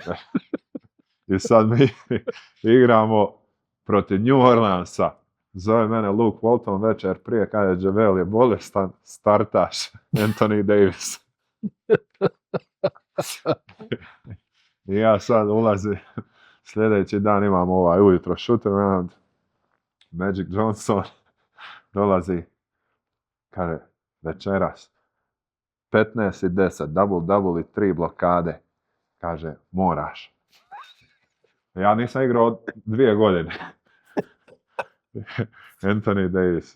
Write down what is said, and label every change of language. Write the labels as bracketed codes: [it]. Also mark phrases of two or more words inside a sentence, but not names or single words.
[hr] I sad mi igramo protiv New Orleansa. Zove mene Luke Walton večer prije, kaže JaVale je bolestan, startaš Anthony Davis. I ja sad ulazim, sljedeći dan imamo ujutro [en] shooter round, [hr] Magic Johnson dolazi, kaže, večeras 15 i 10, double i 3 blokade, kaže, moraš. Ja nisam igrao 2 godine. Anthony Davis.